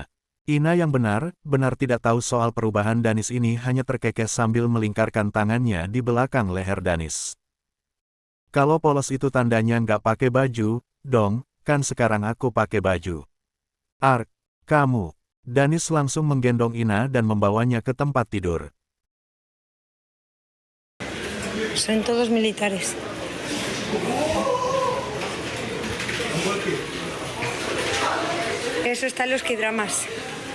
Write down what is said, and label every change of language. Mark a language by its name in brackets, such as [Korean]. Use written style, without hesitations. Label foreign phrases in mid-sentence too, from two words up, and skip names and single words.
[Indonesian] Ina yang benar tidak tahu soal perubahan Danis ini hanya terkekeh sambil melingkarkan tangannya di belakang leher Danis. Kalau polos itu tandanya nggak pakai baju, dong, kan sekarang aku pakai baju. Ark, kamu. Danis langsung menggendong Ina dan membawanya ke tempat tidur. [Spanish] Son todos militares. Eso están los K-dramas.